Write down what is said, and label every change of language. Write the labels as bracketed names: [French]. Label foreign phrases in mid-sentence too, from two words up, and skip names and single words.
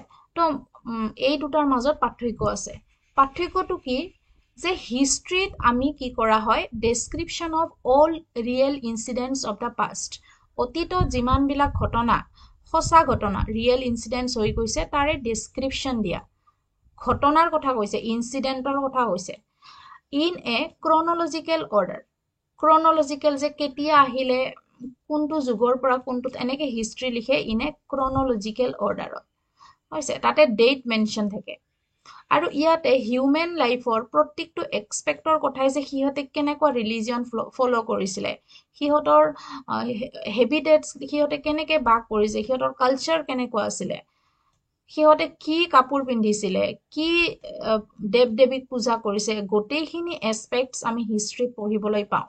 [Assamese] তো এই দুটাৰ মাজত পাৰ্থক্য আছে। পাৰ্থক্যটো কি যে হিষ্ট্ৰীত আমি কি কৰা হয়, [English] description of all real incidents of the past, [Assamese] অতীতত যিমান বিলাক ঘটনা, সঁচা ঘটনা, [English] real incidents [Assamese] হৈ গৈছে তাৰে ডেসক্ৰিপশন দিয়া, ঘটনাৰ কথা কৈছে, ইনসিডেন্টৰ কথা কৈছে, [English] in a chronological order. [Assamese] Chronological যে কেতিয়া আহিলে, কোনটো যুগৰ পৰা কোনটো, এনেকে হিষ্ট্ৰী লিখে [English] in a chronological order, [Assamese] হৈছে। তাতে ডেট মেনশন থাকে। আৰু ইয়াতে [English] human life [Assamese] প্ৰত্যেকটো এক্সপেক্টৰ কথাই যে সিহঁতে কেনেকুৱা [English] religion follow [Assamese] কৰিছিলে, সিহঁতৰ হেবিটেটস, সিহঁতে কেনেকে বাস কৰিছে, সিহঁতৰ কালচাৰ কেনেকুৱা আছিলে, সিহঁতে কি কাপোৰ পিন্ধিছিলে, কি দেৱ দেৱীক পূজা কৰিছে, গোটেইখিনি এসপেক্টস আমি হিষ্ট্ৰীত পঢ়িবলৈ পাওঁ।